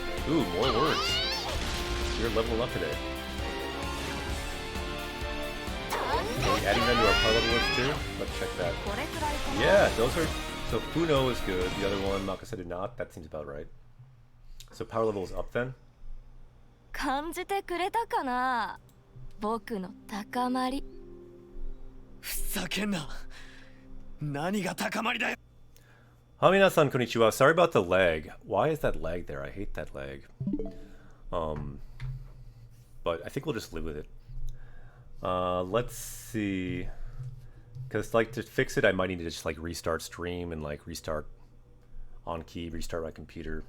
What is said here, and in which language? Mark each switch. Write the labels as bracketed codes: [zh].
[en] Ooh, more words. You're leveling up today. Are we adding them to our power level list too? Let's check that. Yeah, those are... So Funo is good. The other one, Makase did not. That seems about right. So power level is up then? [ja] 感じてくれたかな僕の高まりふざけんな何が高まりだよ [en] Hamina-san, konnichiwa. Sorry about the lag. Why is that lag there? I hate that lag. But I think we'll just live with it. Let's see. Because, like, to fix it, I might need to just, like, restart stream and, like, restart on key, restart my computer.